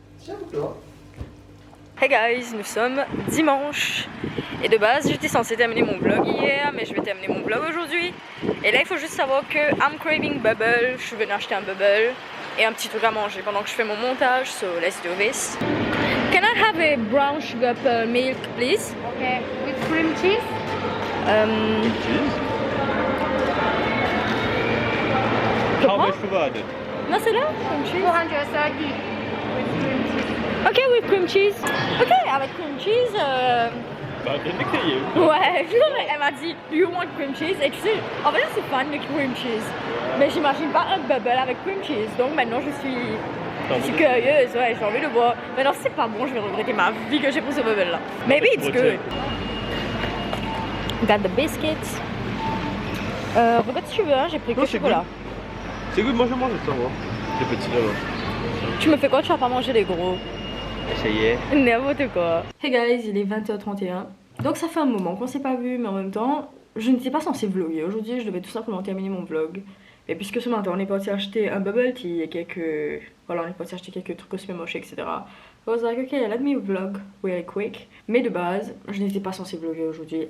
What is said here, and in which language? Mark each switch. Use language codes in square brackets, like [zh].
[fr] Tiens, toi. Hey guys, nous sommes dimanche. Et de base, j'étais censée terminer mon vlog hier, mais je vais terminer mon vlog aujourd'hui. Et là, il faut juste savoir que [en] I'm craving bubble. [fr] Je suis venue acheter un bubble et un petit truc à manger pendant que je fais mon montage. [en] So let's do this. Can I have a brown sugar pearl milk, please? Okay, with cream cheese? How much for that? [fr] Non, c'est là, cream cheese. [en] 230 with cream cheese. Ok, with cream cheese. Ok, avec cream cheese. [fr] Bah, bien décrié. Ouais, elle m'a dit, [en] do you want cream cheese? [fr] Et tu sais, en fait, je suis fan de cream cheese. Mais j'imagine pas un bubble avec cream cheese. Donc maintenant, je suis curieuse, ouais, j'ai envie de voir. Mais non, c'est pas bon, je vais regretter ma vie que j'ai pris ce bubble là. [en] Maybe it's good. Got the biscuits. [fr] Regarde si tu veux, hein, j'ai pris que chocolat. C'est good, moi je mange ça, moi. Les petits là. Tu me fais quoi? Tu vas pas manger les gros? Essayez. N'importe quoi. Hey guys, il est 20h31. Donc ça fait un moment qu'on s'est pas vu, mais en même temps, je n'étais pas censée vlogger. Aujourd'hui, je devais tout simplement terminer mon vlog. Et puisque ce matin, on est parti acheter un bubble tea et quelques... Voilà, on est parti acheter quelques trucs cosmémoches, etc. [en] I was like, okay, let me vlog really quick. [fr] Mais de base, je n'étais pas censée vlogger aujourd'hui.